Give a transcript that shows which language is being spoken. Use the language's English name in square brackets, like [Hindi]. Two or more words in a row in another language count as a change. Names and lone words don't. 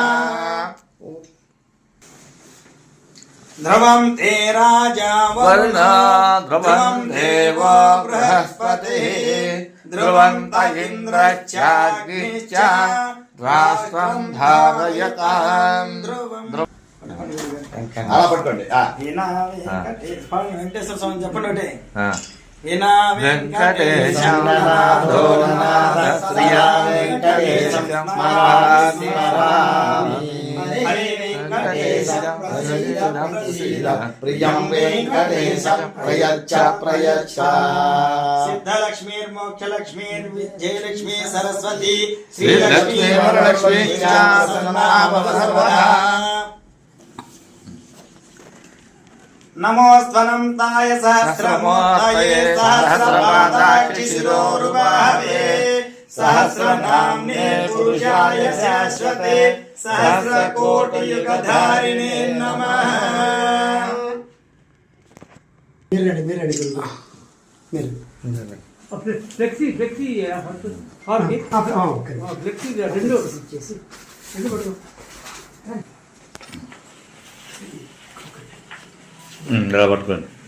[Sanskrit] ध्रुवं ते राजा वरुणा ध्रुवं देवो बृहस्पतिः ध्रुवन्त इन्द्रश्चाग्निश्च ध्वास्त्वं धारयतां ध्रुवम्। [Telugu] అలా పట్టుకోండి. వెంకటేశ్వర స్వామి చెప్పండి. [Sanskrit] ఒకటి వినా వెంకటేశం నాథో నాథ శ్రియా వెంకటేశం స్మరామి ప్రియం వెంకటేశం ప్రయచ్చ ప్రయచ్చ సిద్ధలక్ష్మీర్మోక్షలక్ష్మీర్ విద్యలక్ష్మీ సరస్వతి శ్రీలక్ష్మీ వరలక్ష్మీ నమోస్త్వనంతాయ సహస్రమూర్తయే సహస్రపాదాక్షి శిరోరుబాహవే सहस्रनाम्ने पुरुषाय शाश्वते सहस्रकोटियुगधारिणे नमः। [English] flexi flexi [Telugu] రెండు పడుకో ఇలా పట్టుకోండి.